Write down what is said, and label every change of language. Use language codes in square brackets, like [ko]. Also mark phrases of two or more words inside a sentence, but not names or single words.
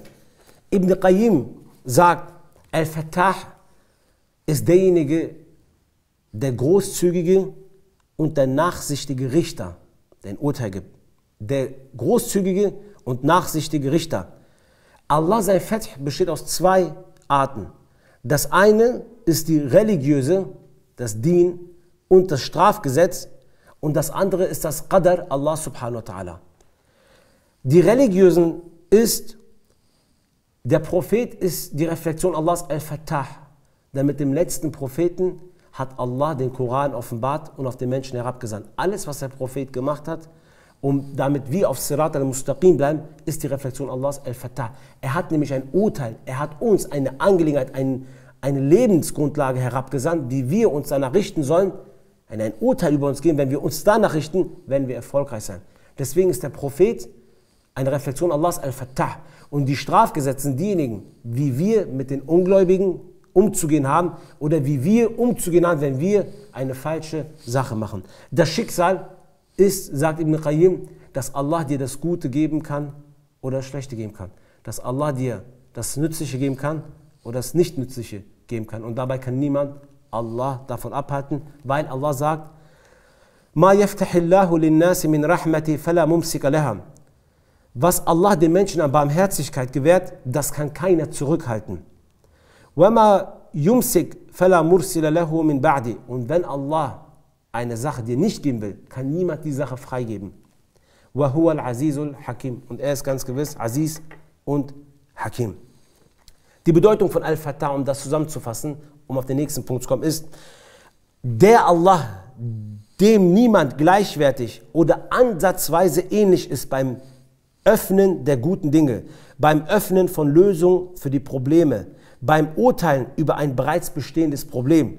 [de] Ibn Qayyim sagt, Al-Fattah ist derjenige, der großzügige und der nachsichtige Richter, der ein Urteil gibt. Der großzügige und nachsichtige Richter. Allah, sein Fath, besteht aus zwei Arten. Das eine ist die religiöse, das Dien und das Strafgesetz, und das andere ist das Qadar, Allah [ar] سبحانه وتعالى. [de] Die religiösen ist, der Prophet ist die Reflexion Allahs Al-Fattah, denn mit dem letzten Propheten hat Allah den Koran offenbart und auf den Menschen herabgesandt. Alles, was der Prophet gemacht hat damit wir auf [ar] صراط المستقيم [de] bleiben, ist die Reflexion Allahs Al-Fattah. Er hat nämlich ein Urteil, er hat uns eine Angelegenheit, eine Lebensgrundlage herabgesandt, wie wir uns danach richten sollen, ein Urteil über uns geben. Wenn wir uns danach richten, werden wir erfolgreich sein. Deswegen ist der Prophet eine Reflexion Allahs Al-Fattah. Und die Strafgesetze sind diejenigen, wie wir mit den Ungläubigen umzugehen haben oder wie wir umzugehen haben, wenn wir eine falsche Sache machen. Das Schicksal ist, sagt Ibn Qayyim, dass Allah dir das Gute geben kann oder das Schlechte geben kann. Dass Allah dir das Nützliche geben kann oder das Nicht-Nützliche geben kann. Und dabei kann niemand Allah davon abhalten, weil Allah sagt, [ar] ما يفتح الله للناس من رحمة فلا ممسك لها. [de] Was Allah den Menschen an Barmherzigkeit gewährt, das kann keiner zurückhalten. [ar] وما يمسك فلا مرسل له من بعد. [de] Und wenn Allah eine Sache dir nicht geben will, kann niemand die Sache freigeben. [ar] وهو العزيز الحكيم. [de] Und er ist ganz gewiss Aziz und Hakim. Die Bedeutung von Al-Fattah, um das zusammenzufassen, um auf den nächsten Punkt zu kommen, ist, der Allah, dem niemand gleichwertig oder ansatzweise ähnlich ist beim Öffnen der guten Dinge, beim Öffnen von Lösungen für die Probleme, beim Urteilen über ein bereits bestehendes Problem.